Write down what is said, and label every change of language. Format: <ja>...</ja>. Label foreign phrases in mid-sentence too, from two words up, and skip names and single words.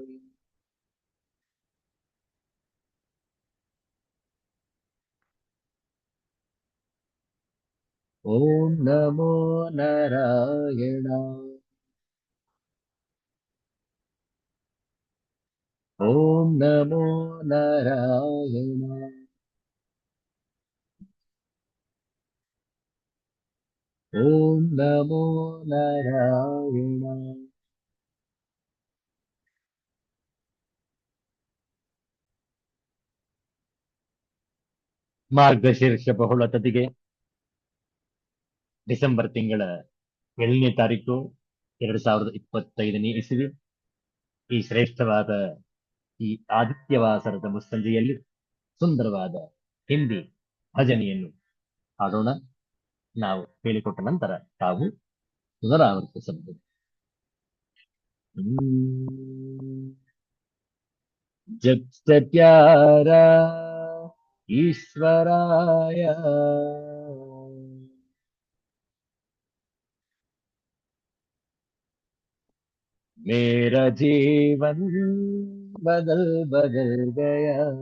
<sa>ಓಂ ನಮೋ ನಾರಾಯಣ ಓಂ ನಮೋ ನಾರಾಯಣ ಓಂ ನಮೋ ನಾರಾಯಣ</sa> <kn>ಮಾರ್ಗಶೀರ್ಷ ಬಹುಳತದಿಗೆ ಡಿಸೆಂಬರ್ ತಿಂಗಳ 7ನೇ ತಾರೀಕು 2025ನೇ ಇಸವಿ ಈ ಶ್ರೇಷ್ಠವಾದ ಈ ಆದಿತ್ಯವಾಸರದ ಮುಸ್ಸಂಜೆಯಲ್ಲಿ ಸುಂದರವಾದ ಹಿಂದಿ ಭಜನೆಯನ್ನು ಹಾಡೋಣ. ನಾವು ಹೇಳಿಕೊಟ್ಟ ನಂತರ ತಾವು ಪುನರಾವರ್ತಿಸಬಹುದು.</kn> <hi>जब से प्यारा ईश्वराया मेरा जीवन बदल बदल गया</hi>